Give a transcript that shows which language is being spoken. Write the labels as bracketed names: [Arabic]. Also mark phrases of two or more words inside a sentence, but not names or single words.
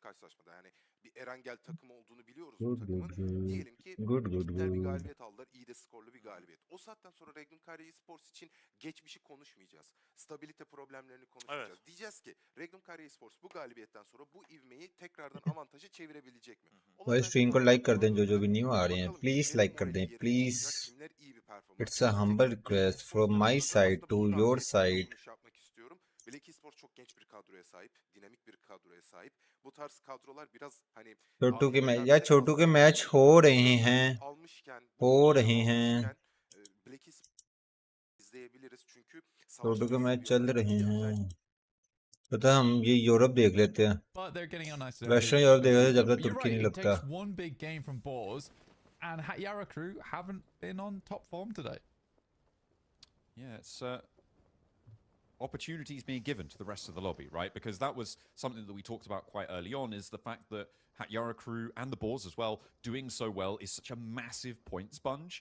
[Turkish] karşılaşmada, yani bir Erangel takımı olduğunu biliyoruz bu takımın. Diyelim ki gittiler bir galibiyet aldılar. İyi de skorlu bir galibiyet. O saatten sonra Regnum Karya Esports için geçmişi konuşmayacağız. Stabilite problemlerini konuşmayacağız. Evet. Diyeceğiz ki Regnum Karya Esports bu galibiyetten sonra bu ivmeyi tekrardan avantajı çevirebilecek mi? [Hindi] भाई स्ट्रीम को लाइक कर दें जो भी न्यू आ रहे हैं, प्लीज लाइक कर दें प्लीज. [English] It's a humble request from my side to your side. [Turkish] Black Esports çok genç bir kadroya sahip, dinamik bir kadroya sahip. Bu tarz kadrolar biraz hani [Hindi] छोटू के मैच या छोटू के मैच हो रहे हैं, हो रहे हैं. [Turkish] Black Esports izleyebiliriz çünkü [Hindi] छोटू के मैच चल रहे हैं. पता हम ये यूरोप देख लेते हैं. [English] But they're getting a nice [Hindi] वेस्टर्न यूरोप देख लेते हैं जब तक [English] But you're [Hindi] तुर्की [English] right, [Hindi] नहीं [English] it [Hindi] लगता. [English] takes one big game from Boars, and Hatyara crew haven't been on top form today. Yeah, it's opportunities being given to the rest of the lobby, right? Because that was something that we talked about quite early on, is the fact that Hatyara crew and the Boars as well doing so well is such a massive point sponge.